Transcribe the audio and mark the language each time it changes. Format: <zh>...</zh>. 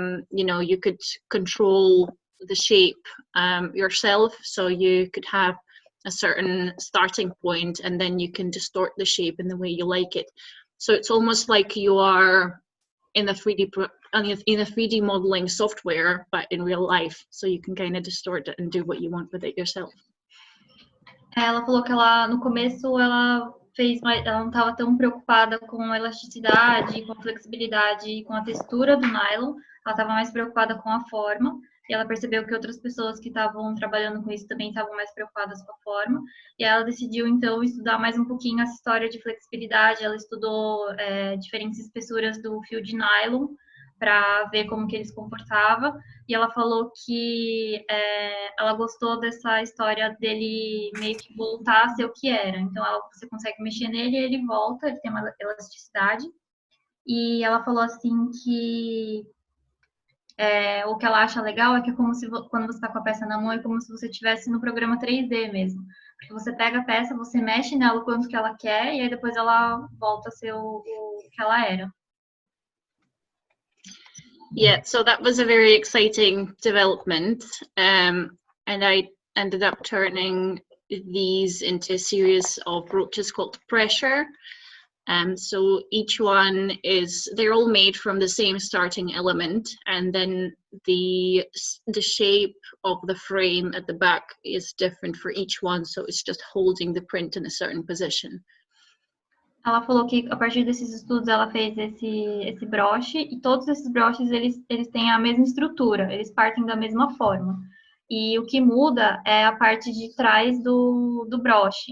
<en>You could control the shape yourself, so you could have a certain starting point and then you can distort the shape in the way you like it. So it's almost like you are in a 3D modeling software, but in real life, so you can kind of distort it and do what you want with it yourself.</en> <pt>Ela falou que no começo ela ela não estava tão preocupada com a elasticidade, com a flexibilidade e com a textura do nylon, ela estava mais preocupada com a forma, e ela percebeu que outras pessoas que estavam trabalhando com isso também estavam mais preocupadas com a forma, e ela decidiu, então, estudar mais um pouquinho essa história de flexibilidade, ela estudou diferentes espessuras do fio de nylon, para ver como que ele se comportava, e ela falou que ela gostou dessa história dele meio que voltar a ser o que era. Então, você consegue mexer nele e ele volta, ele tem uma elasticidade. E ela falou assim que o que ela acha legal é que é como se quando você está com a peça na mão, é como se você estivesse no programa 3D mesmo. Porque você pega a peça, você mexe nela o quanto que ela quer, e aí depois ela volta a ser o que ela era.</pt> <en>Yeah, so that was a very exciting development, and I ended up turning these into a series of brooches called Pressure. So each one they're all made from the same starting element, and then the shape of the frame at the back is different for each one, so it's just holding the print in a certain position.</en> <pt>Ela falou que a partir desses estudos ela fez esse broche, e todos esses broches eles têm a mesma estrutura, eles partem da mesma forma. E o que muda é a parte de trás do broche.</pt>